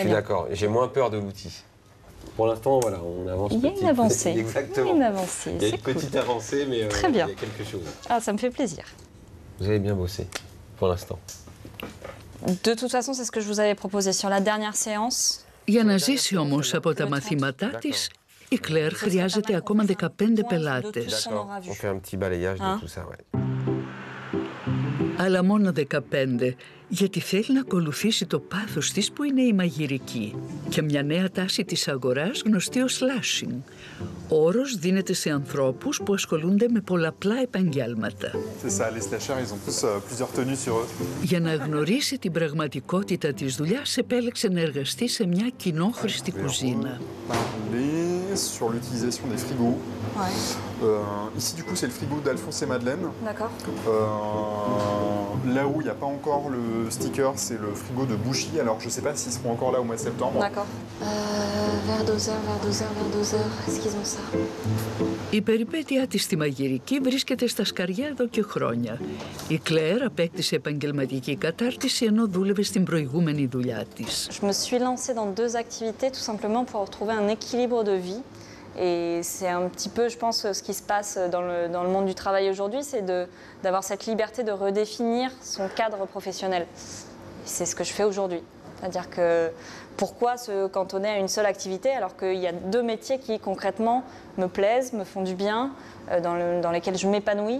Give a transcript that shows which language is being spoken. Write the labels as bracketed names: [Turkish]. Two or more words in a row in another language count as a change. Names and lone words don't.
[French] bien. Je suis d'accord. J'ai moins peur de l'outil. Pour l'instant, voilà, on avance. Il y a une avancée. Exactement. Il y a une avancée. Il y a une petite avancée, mais très bien. Il y a quelque chose. Ah, ça me fait plaisir. Vous avez bien bossé, pour l'instant. De toute façon, c'est ce que je vous avais proposé sur la dernière séance. [Greek] Για να ζήσει όμως από τα μαθήματά της, η Κλέρ χρειάζεται ακόμα 15 πελάτες. [French] On fait un petit balayage de tout ça, ouais. [Greek] Αλλά μόνο 15, Γιατί θέλει να ακολουθήσει το πάθος της που είναι η μαγειρική και μια νέα τάση της αγοράς γνωστή ως slashing. Ο όρος δίνεται σε ανθρώπους που ασχολούνται με πολλαπλά επαγγέλματα. Για να γνωρίσει την πραγματικότητα της δουλειάς, επέλεξε να εργαστεί σε μια κοινόχρηστη κουζίνα. [French] Sur l'utilisation des frigos. Ici, du coup, c'est le frigo d'Alphonse et Madeleine. D'accord. Là où il n'y a pas encore le sticker, c'est le frigo de Bouchy. Alors, je ne sais pas s'ils seront encore là au mois de septembre. D'accord. Vers 12h, vers 12h, vers 12h. Est-ce qu'ils ont ça? [Greek] Η περιπέτειά της στη μαγειρική βρίσκεται στα σκαριά εδώ και χρόνια. Η Κλέρ απέκτησε επαγγελματική κατάρτιση ενώ δούλευε στην προηγούμενη δουλειά της. [French] Je me suis lancée dans 2 activités tout simplement pour retrouver un équilibre de vie. Et c'est un petit peu, je pense, ce qui se passe dans le monde du travail aujourd'hui, c'est d'avoir cette liberté de redéfinir son cadre professionnel. C'est ce que je fais aujourd'hui. C'est-à-dire que pourquoi se cantonner à une seule activité alors qu'il y a 2 métiers qui concrètement me plaisent, me font du bien, dans lesquels je m'épanouis.